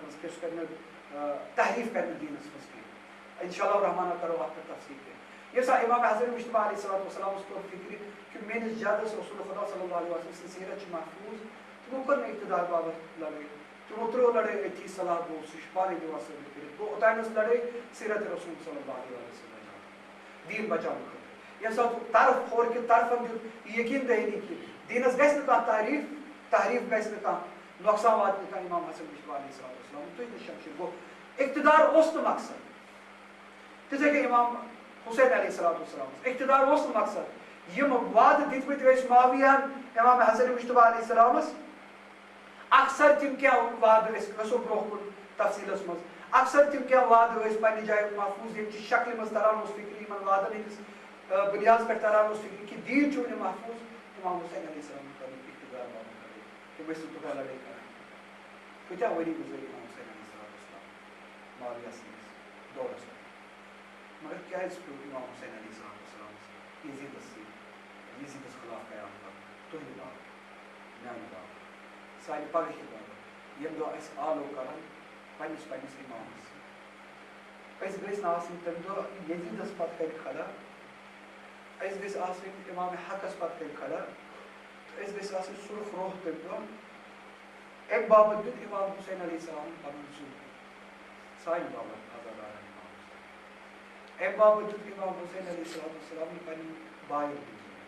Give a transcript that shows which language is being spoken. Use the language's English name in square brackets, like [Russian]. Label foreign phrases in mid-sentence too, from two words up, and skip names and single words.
[Kashmiri] منٛز کینٛہہ سُہ کرِ نہٕ تحریٖف کرِ نہٕ دیٖنس منٛز کینٛہہ [Arabic] انشاء اللہ الرحمان [Kashmiri] کرو اتھ پٮ۪ٹھ تفصیٖل کینٛہہ ییٚمہِ ساتہٕ امام حضرت مشتبہ [Arabic] علیہ الصلوۃ والسلامس [Kashmiri] توٚر فِکرِ کہ میٲنِس جدس رسول خدا [Arabic] صلی اللہ علیہ وسلم [Kashmiri] سٕنٛز سیرت چھِ محفوٗظ تِمو کٔر نہٕ اقتدار باپتھ لڑٲے تِمو ترٛٲو لڑٲے أتھی صلح گوٚو سُہ چھُ پانے دِوان ثٲبت کٔرِتھ گوٚو اوٚتانۍ ٲس لڑٲے سیرت رسول [Arabic] صلی اللہ علیہ وسلم [Kashmiri] دیٖن بچاونہٕ خٲطرٕ ییٚمہِ ساتہٕ طرف کھور کہِ طرفن دیُت یہِ یقیٖن دہلی کہِ دیٖنس گژھِ نہٕ کانٛہہ تحریٖف گژھِ نہٕ کانٛہہ نۄقصان واتہِ نہٕ کانٛہہ امام حسن مشتبہ [Arabic] علیہ الصلوۃ والسلام [Kashmiri] تُہۍ نہٕ شمشیر گوٚو اقتدار اوس نہٕ مقصد تِتھٕے کٔنۍ امام حُسین [Arabic] علیہ الصلوۃ والسلام [Kashmiri] اقتدار اوس نہٕ مقصد یِم وعدٕ دِتمٕتۍ ٲسۍ معاویہن امام حسن مشتبہ [Arabic] علیہ السلامس [Kashmiri] اکثر تِم کینٛہہ وعدٕ ٲسۍ گژھو برونٛہہ کُن تفصیٖلس منٛز اکثر تِم کینٛہہ وعدٕ ٲسۍ پننہِ جایہِ محفوٗظ ییٚمہِ چہِ شکلہِ منٛز تران اوس فِکرِ یِمن وعدن ہٕنٛدِس بُنیادس پٮ۪ٹھ تران اوس فِکرِ کہِ دیٖن چھُ وُنہِ محفوٗظ امام حُسین [Arabic] علیہ السلام [Kashmiri] کٔرٕکھ اقتدار باپتھ لڑٲے تِم ٲسۍ نہٕ تیوٗتاہ لڑٲے کران کۭتیاہ ؤری گُزٲرۍ امام حُسین [Arabic] علیہ السلام [Kashmiri] معاویہ سٕنٛدِس دورس منٛز مگر کیازِ پیوٚو امام حُسین [Arabic] علیہ الصلوۃ والسلامس [Kashmiri] یزیٖدس سۭتۍ یزیٖدس خٕلاف قیام کرُن تُہنٛدِ باپتھ میانہِ باپتھ سانہِ پگہٕکہِ باپتھ ییٚمہِ دۄہ أسۍ آلو کران پننِس امامس أسۍ گٔژھۍ نہٕ آسٕنۍ تمہِ دۄہ یزیٖدس پتہٕ کرِ کھڑا أسۍ گٔژھۍ آسٕنۍ امام حقس پتہٕ کرِ کھڑا تہٕ أسۍ گٔژھۍ آسٕنۍ سُرخ روح تمہِ دۄہ امہِ باپتھ دیُت امام حُسین [Arabic] علیہ السلام [Kashmiri] پنُن زُو سانہِ باپتھ عزاداران امام حُسین امہِ باپتھ دیُت امام حُسین [Arabic] علیہ الصلوۃ والسلام [Kashmiri] پننٮ۪ن بایَن ہُنٛد